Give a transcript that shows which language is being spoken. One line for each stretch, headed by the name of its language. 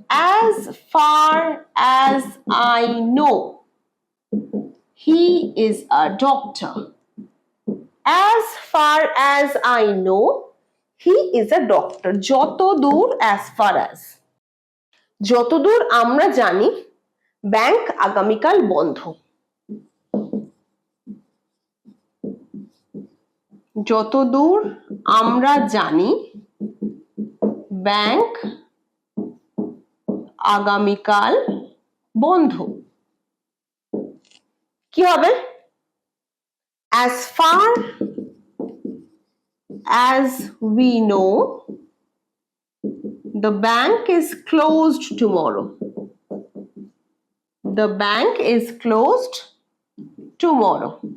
English: as far as I know he is a doctor. As far as I know he is a doctor.
Bangla: যতদূর as far as, যতদূর আমরা জানি bank আগামীকাল বন্ধ। যতদূর আমরা জানি ব্যাংক আগামীকাল বন্ধ। কি হবে?
English: as far as we know the bank is closed tomorrow. The bank is closed tomorrow.